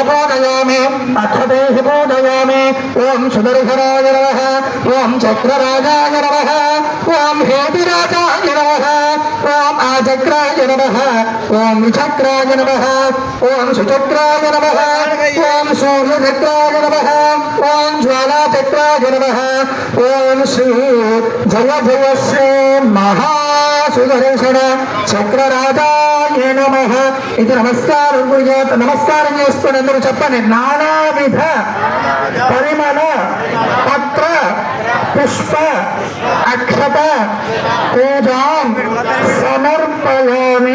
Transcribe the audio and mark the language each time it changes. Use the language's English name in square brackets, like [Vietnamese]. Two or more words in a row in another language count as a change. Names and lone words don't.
[Sanskrit] पूजयामि अक्षतैः पूजयामि ओं सुदर्शनाय नमः ओं चक्रराजाय नमः ओं हेतिराजाय नमः ओं आचक्राय नमः ओं विचक्राय नमः ओं सुचक्राय नमः ओं सूर्यचक्राय नमः ओं ఓం జ్వాలాచక్రాయ నమః ఓం శ్రీ జయ జయ శ్రీ మహాసుదర్శన చక్రరాజాయ నమః. [Telugu] ఇది నమస్కారం గురుజాత నమస్కారం చేసుకుని అందరూ చెప్పండి. [Sanskrit] నానావిధ పరిమళ పత్ర పుష్ప అక్షత పూజాం సమర్పయామి.